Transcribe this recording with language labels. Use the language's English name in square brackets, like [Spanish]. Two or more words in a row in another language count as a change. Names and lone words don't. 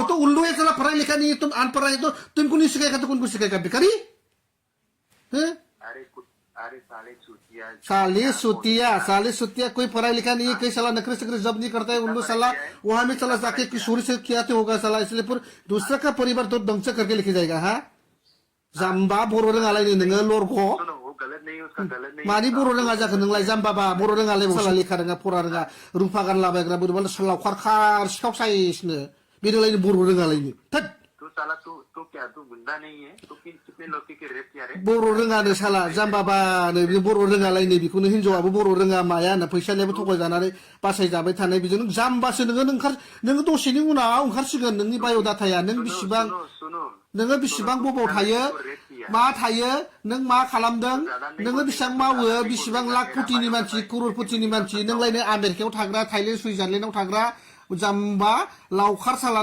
[Hindi] तो उल्लू है साला, पढ़ा लिखा नहीं है, तुम अनपढ़ है, तो तुमको नहीं सिखाएगा तो कौन को सिखाएगा? भिखारी हैं? अरे साले सुतिया कोई पढ़ा लिखा नहीं है, कई साला नखरे सकरे जब नहीं करता है उल्लू साला। वहां में चला जाके किशोरी से किया तो होगा साला, इसलिए फिर दूसरा का परिवार तो ध्वंस करके लेके जाएगा। हाँ, [Bodo] जाम्बा बर' रोङालाय नोङो लरग'। [Hindi] गलत नहीं, उसका गलत नहीं। [Bodo] मानि बर' रोङा जाखो नोंलाय जाम्बाबा? बर' रोङालाय साला, लेखा रोङा फरा रोङा, रुफा गानलाबायग्रा बोरैबा लावखार खार सिखाव साइसनो बेनोलायनो बर' रोङालायनो। थोद [Hindi] तू साला, तू क्या, तू गुंडा नहीं है? तू कितने लोग के रेप किया रे? [Bodo] बर' रोङानो साला जाम्बाबानो, बर' रोङालायनो, बेखौनो हिनजावाबो बर' रोङा मायानो, फैसानियाबो थगायजानानै बासायजाबाय थानाय, बेजों जाम्बासो नोङो दसेनि उनाव ओंखारसिगोन नोंनि बाय'डाटाया। नों बेसेबां बबाव थायो, मा थायो, नों मा खालामदों, नोङो बेसेबां मावो, बेसेबां लाख कोटिनि मानसि, करोड़पतिनि मानसि, नोंलायनो आमेरिकायाव थाग्रा, थाइलेण्ड सुइजारलेण्डआव थाग्रा जाम्बा लावखार साला।